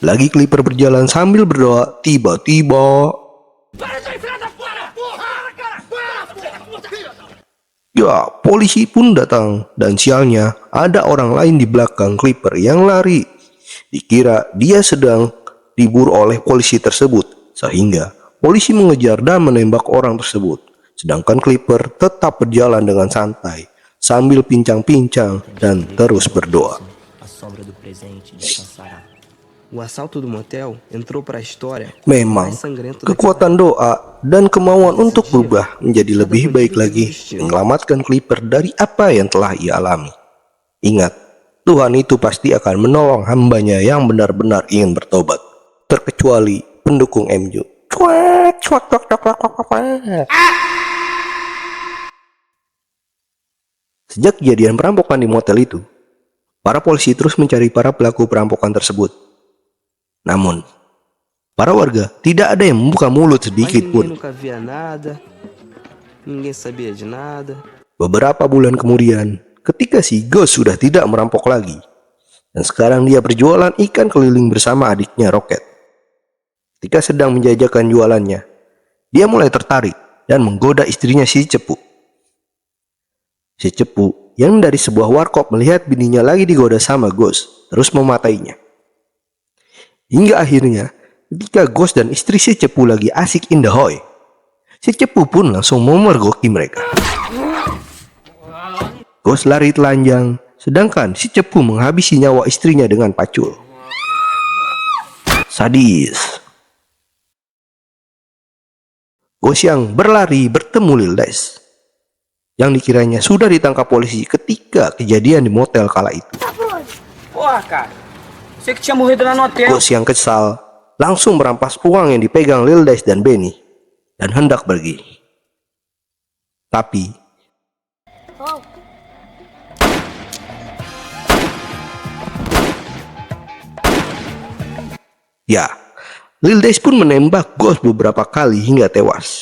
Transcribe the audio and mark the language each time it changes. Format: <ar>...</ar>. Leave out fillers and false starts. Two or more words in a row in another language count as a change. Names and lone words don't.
<id>Lagi Clipper berjalan sambil berdoa, tiba-tiba ya, polisi pun datang dan sialnya ada orang lain di belakang Clipper yang lari. Dikira dia sedang diburu oleh polisi tersebut, sehingga polisi mengejar dan menembak orang tersebut. Sedangkan Clipper tetap berjalan dengan santai sambil pincang-pincang dan terus berdoa.</id> <pt>A sobra do presente descansará. O assalto do motel entrou para a história.</pt> <id>Memang, kekuatan doa dan kemauan untuk berubah menjadi lebih baik lagi menyelamatkan Clipper dari apa yang telah ia alami. Ingat, Tuhan itu pasti akan menolong hambanya yang benar-benar ingin bertobat. Terkecuali pendukung MU. Cuak, cuak, cuak, cuak, cuak, cuak, cuak. Sejak kejadian perampokan di motel itu, para polisi terus mencari para pelaku perampokan tersebut. Namun, para warga tidak ada yang membuka mulut sedikit pun.</id> <pt>Ninguém nunca via nada. Ninguém sabia de nada.</pt> <id>Beberapa bulan kemudian, ketika si Ghost sudah tidak merampok lagi, dan sekarang dia berjualan ikan keliling bersama adiknya Rocket. Ketika sedang menjajakan jualannya, dia mulai tertarik dan menggoda istrinya si Cepu. Si Cepu yang dari sebuah warkop melihat bininya lagi digoda sama Ghost, terus mematainya. Hingga akhirnya, ketika Ghost dan istri si Cepu lagi asik</id> <en>in the hoy,</en> <id>si Cepu pun langsung memergoki mereka. Ghost lari telanjang, sedangkan si Cepu menghabisi nyawa istrinya dengan pacul. Sadis. Ghost yang berlari bertemu Lil Des, yang dikiranya sudah ditangkap polisi ketika kejadian di motel kala itu.</id> <pt>Porra, cara. Você que tinha morrido lá no hotel.</pt> <id>Ghost yang kesal langsung merampas uang yang dipegang Lil Des dan Benny dan hendak pergi. Tapi ya, Lil Des pun menembak Ghost beberapa kali hingga tewas.</id>